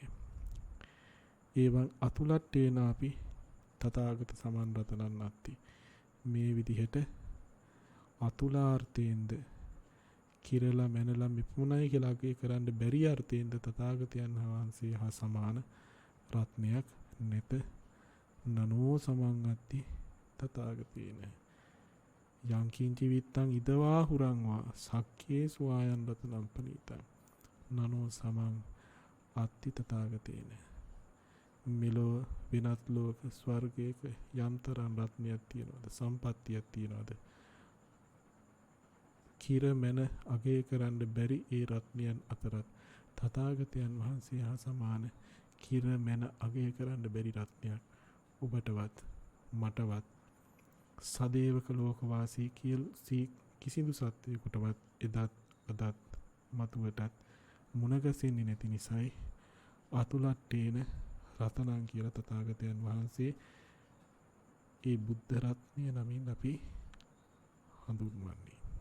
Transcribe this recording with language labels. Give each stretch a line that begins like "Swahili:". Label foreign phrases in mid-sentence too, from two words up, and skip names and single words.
Pali: ඒවන් අතුලට්ඨේනාපි තථාගත සමන් රතනන් අත්ති
Sinhala: මේ විදිහට අතුලාර්ථයෙන්ද කිරලා මැනලා මිපුණයි කියලා අගය කරන්න බැරි අර්ථයෙන්ද තථාගතයන් වහන්සේ හා සමාන රත්නයක් නැත
Pali: නනෝ සමංගත්ති තථාගතේන යංකින්චි විත්තං ඉදවා හුරංවා සක්කේ සුවායන් රතනම් පනීතං නනෝ සමං අත්ති තථාගතේන
Sinhala: මෙලොව වෙනත් ලෝක ස්වර්ගයක යම්තරම් රත්නයක් තියනවද සම්පත්තියක් තියනවද කිර මැන අගය කරන්න බැරි ඒ රත්නයන් අතරත් තථාගතයන් වහන්සේ හා සමාන කිර මැන අගය කරන්න බැරි රත්නයක් ඔබටවත් මටවත් සදේවක ලෝකවාසී කිසිදු සත්වයකටවත් එදත් අදත් මතුවටත් මුණගැසෙන්නේ නැති නිසායි
Pali: අතුලට්ටේන රතනං
Sinhala: කියලා තථාගතයන් වහන්සේ ඒ බුද්ධ රත්නය නමින් අපි හඳුන්වන්නේ.